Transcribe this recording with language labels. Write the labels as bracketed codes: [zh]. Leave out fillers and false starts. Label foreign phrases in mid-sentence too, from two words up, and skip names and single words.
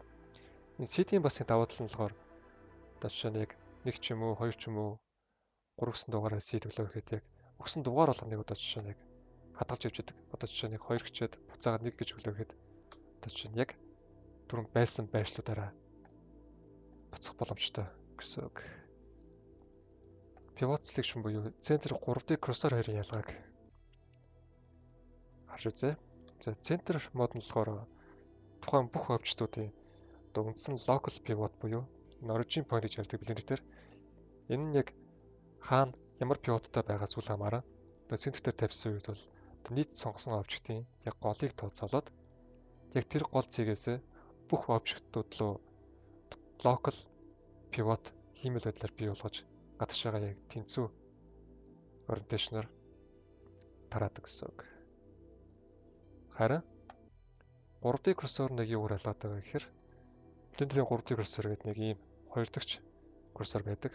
[mn] Энэ seed-ийн бас давуу тал нь болохоор одоо жишээ нь яг 1 ч юм уу 2 ч юм уу 3 гэсэн дугаараар seed өглөө гэхэд яг өгсөн дугаар болгоныг одоо жишээ нь яг хадгалж явж байдаг. Одоо жишээ нь 2 гэчээд буцаагаад 1 гэж өглөө гэхэд одоо жишээ нь яг түрүүнд байсан байршлуудаараа буцах боломжтой гэсэн үг. [en] Pivot selection [mn] буюу center 3D cursor хоёрын ялгааг харж үзье. За center мод нь болохоор тухайн бүх обжектуудын одоо үндсэн [en] local pivot [mn] буюу [en] origin point [mn] гэж ярьдаг Blender дээр энэ нь яг хаана ямар pivotтой байгаас үл хамааран одоо center дээр тавьсан үед бол нийт сонгосон обжектын яг голыг тооцоолоод яг тэр гол цэгээс бүх обжектууд руу [en] local pivot [mn] хиймэл байдлаар бий болгож гадагшаага яг тэнцүү orientation-оор тараадаг гэсэн үг. Харин 3D cursor-ыг юу ялгаатай вэ гэхээр Blender-ийн 3D cursor гэдэг нэг ийм хоёр дахь cursor байдаг.